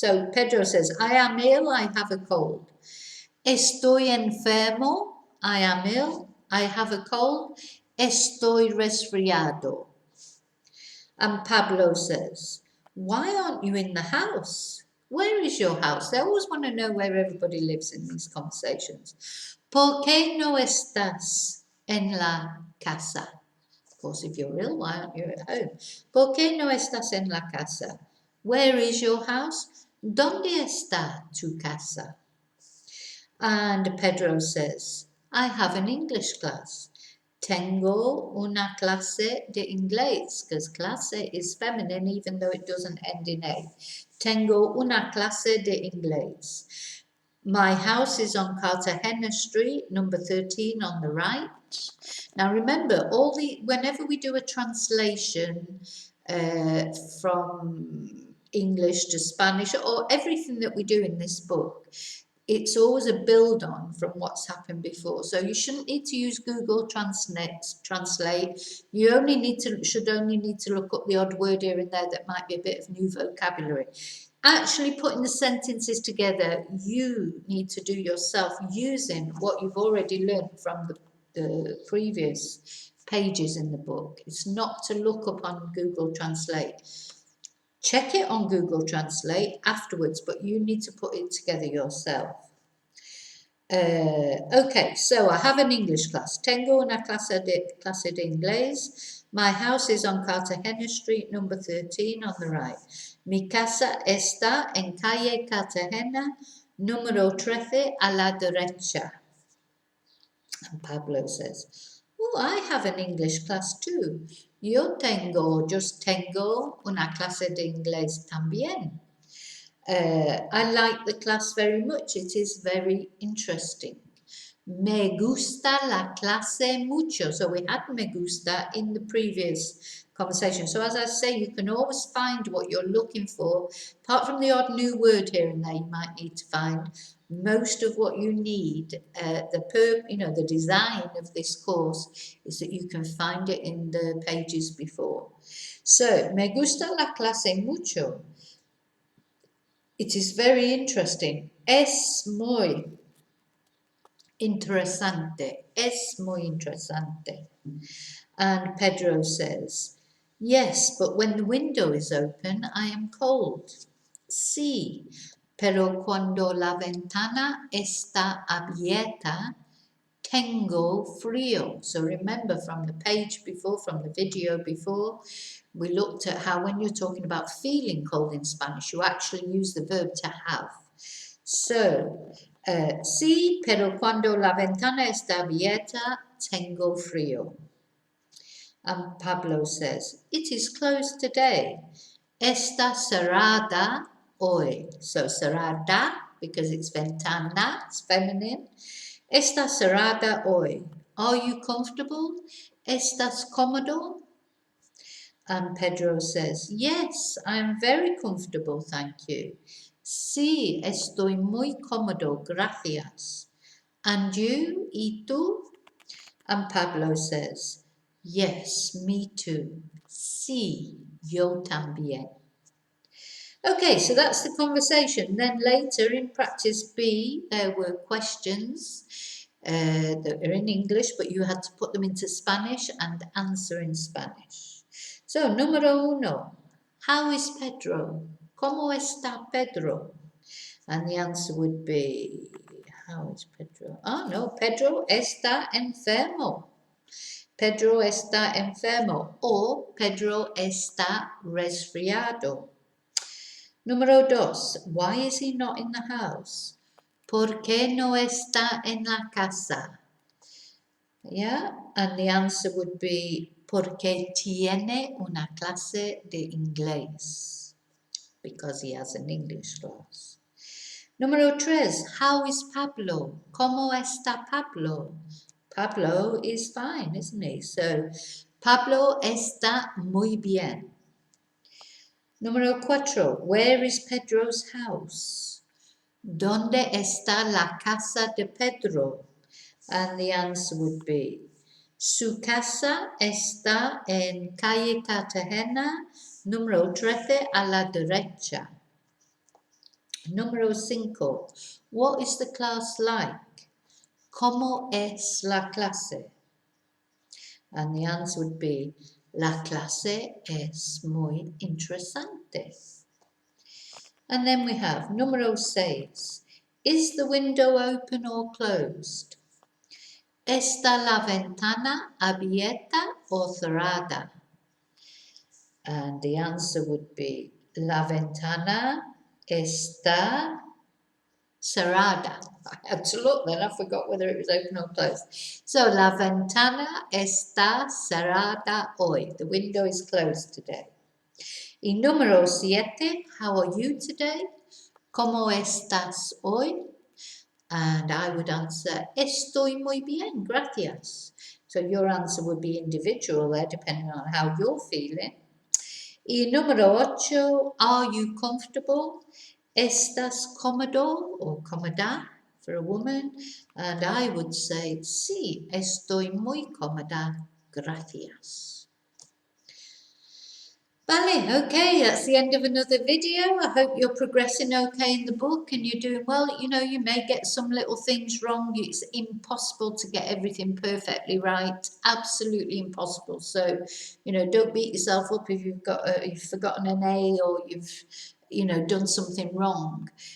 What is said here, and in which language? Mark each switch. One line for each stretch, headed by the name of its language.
English: So Pedro says, "I am ill, I have a cold."
Spanish: "Estoy enfermo,"
English: I am ill, I have a cold.
Spanish: "Estoy resfriado."
English: And Pablo says, "Why aren't you in the house? Where is your house?" They always want to know where everybody lives in these conversations.
Spanish: "¿Por qué no estás en la casa?"
English: Of course, if you're ill, why aren't you at home?
Spanish: "¿Por qué no estás en la casa?"
English: Where is your house?
Spanish: ¿Dónde está tu casa?
English: And Pedro says, "I have an English class.
Spanish: Tengo una clase de inglés,"
English: because clase is feminine even though it doesn't end in A.
Spanish: Tengo una clase de inglés.
English: My house is on Cartagena Street, number 13 on the right. Now remember, whenever we do a translation from English to Spanish, or everything that we do in this book, it's always a build on from what's happened before. So you shouldn't need to use Google Translate. You should only need to look up the odd word here and there that might be a bit of new vocabulary. Actually putting the sentences together, you need to do yourself using what you've already learned from the previous pages in the book. It's not to look up on Google Translate. Check it on Google Translate afterwards, but you need to put it together yourself. Okay, so I have an English class.
Spanish: Tengo una clase de inglés.
English: My house is on Cartagena Street, number 13 on the right.
Spanish: Mi casa está en calle Cartagena, número 13 a la derecha.
English: And Pablo says, "Oh, I have an English class too.
Spanish: Yo just tengo una clase de inglés también.
English: I like the class very much. It is very interesting.
Spanish: Me gusta la clase mucho."
English: So we had me gusta in the previous conversation. So as I say, you can always find what you're looking for. Apart from the odd new word here and there you might need to find, Most of what you need, the design of this course is that you can find it in the pages before.
Spanish: So, me gusta la clase mucho.
English: It is very interesting.
Spanish: Es muy interesante. Es muy interesante.
English: And Pedro says, yes, but when the window is open, I am cold.
Spanish: Sí, pero cuando la ventana está abierta, tengo frío.
English: So remember from the page before, from the video before, we looked at how when you're talking about feeling cold in Spanish, you actually use the verb to have.
Spanish: So, sí, pero cuando la ventana está abierta, tengo frío.
English: And Pablo says, it is closed today.
Spanish: Está cerrada hoy.
English: So cerrada, because it's ventana, it's feminine.
Spanish: Está cerrada hoy.
English: Are you comfortable?
Spanish: ¿Estás cómodo?
English: And Pedro says, yes, I am very comfortable, thank you.
Spanish: Sí, estoy muy cómodo, gracias.
English: And you,
Spanish: ¿y tú?
English: And Pablo says, yes, me too.
Spanish: Sí, yo también.
English: Okay, so that's the conversation. Then later in practice B, there were questions that are in English, but you had to put them into Spanish and answer in Spanish. So, número uno, how is Pedro?
Spanish: ¿Cómo está Pedro?
English: And the answer would be, how is Pedro?
Spanish: Oh no, Pedro está enfermo. Pedro está enfermo o Pedro está resfriado.
English: Número dos, why is he not in the house?
Spanish: ¿Por qué no está en la casa?
English: Yeah, and the answer would be
Spanish: porque tiene una clase de inglés.
English: Because he has an English class.
Spanish: Número tres,
English: how is Pablo?
Spanish: ¿Cómo está Pablo?
English: Pablo is fine, isn't he? So,
Spanish: Pablo está muy bien.
English: Número cuatro, where is Pedro's house?
Spanish: ¿Dónde está la casa de Pedro?
English: And the answer would be,
Spanish: su casa está en calle Cartagena, número 13 a la derecha.
English: Número 5, what is the class like?
Spanish: ¿Cómo es la clase?
English: And the answer would be,
Spanish: la clase es muy interesante.
English: And then we have número 6. Is the window open or closed?
Spanish: ¿Está la ventana abierta o cerrada?
English: And the answer would be,
Spanish: la ventana está cerrada.
English: I had to look then, I forgot whether it was open or closed.
Spanish: So, la ventana está cerrada hoy.
English: The window is closed today.
Spanish: Y número 7,
English: how are you today?
Spanish: ¿Cómo estás hoy?
English: And I would answer,
Spanish: estoy muy bien, gracias.
English: So your answer would be individual there, depending on how you're feeling. Y número 8, are you comfortable?
Spanish: ¿Estás cómodo or cómoda for a woman?
English: And I would say,
Spanish: sí, estoy muy cómoda, gracias.
English: Vale, okay, that's the end of another video. I hope you're progressing okay in the book and you're doing well. You know, you may get some little things wrong. It's impossible to get everything perfectly right. Absolutely impossible. So, you know, don't beat yourself up if you've forgotten an A or you've done something wrong.